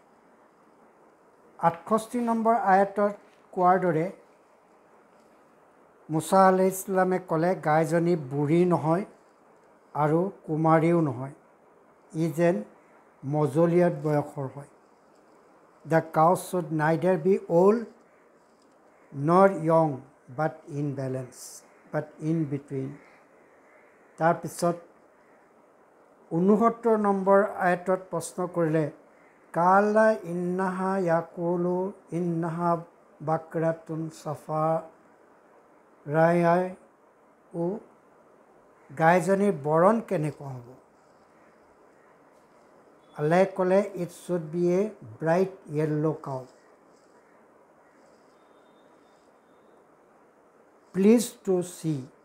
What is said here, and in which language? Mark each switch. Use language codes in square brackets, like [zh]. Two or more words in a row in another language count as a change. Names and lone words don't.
[as] ৬৮ নম্বৰ আয়াতত কোৱাৰ দৰে মুছা আলাইহিছ ইছলামে ক'লে, গাইজনী বুঢ়ী নহয় আৰু কুমাৰীও নহয়, ই যেন মজলীয়াত বয়সৰ হয়। [en] The cow should neither be old nor young but in between. [as] তাৰপিছত ৬৯ নম্বৰ আয়াতত প্ৰশ্ন কৰিলে, [ar] قال إنه يقول إنها بقرة صفراء, [as] গাইজনীৰ বৰণ কেনেকুৱা হ'ব? আল্লাহে ক'লে, [en] It should be a bright yellow cow. Please to see.